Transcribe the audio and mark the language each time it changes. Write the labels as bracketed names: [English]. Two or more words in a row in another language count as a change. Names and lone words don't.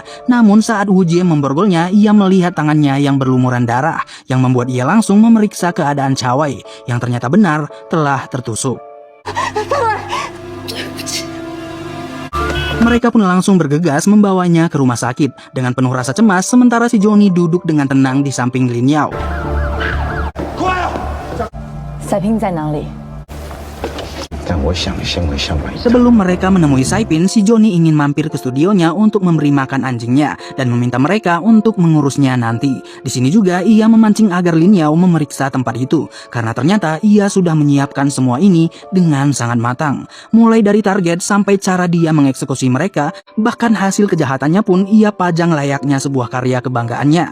[Indonesian] Namun saat Wu Jie memborgolnya, ia melihat tangannya yang berlumuran darah, yang membuat ia langsung memeriksa keadaan Chawei, yang ternyata benar telah tertusuk. Mereka pun langsung bergegas membawanya ke rumah sakit dengan penuh rasa cemas, sementara si Johnny duduk dengan tenang di samping Lin Yao. [Chinese] 赛平在哪里？但我想先问上官一 [Indonesian] Sebelum mereka menemui Saipin, si Johnny ingin mampir ke studionya untuk memberi makan anjingnya dan meminta mereka untuk mengurusnya nanti. Di sini juga ia memancing agar Lin Yao memeriksa tempat itu, karena ternyata ia sudah menyiapkan semua ini dengan sangat matang. Mulai dari target sampai cara dia mengeksekusi mereka, bahkan hasil kejahatannya pun ia pajang layaknya sebuah karya kebanggaannya.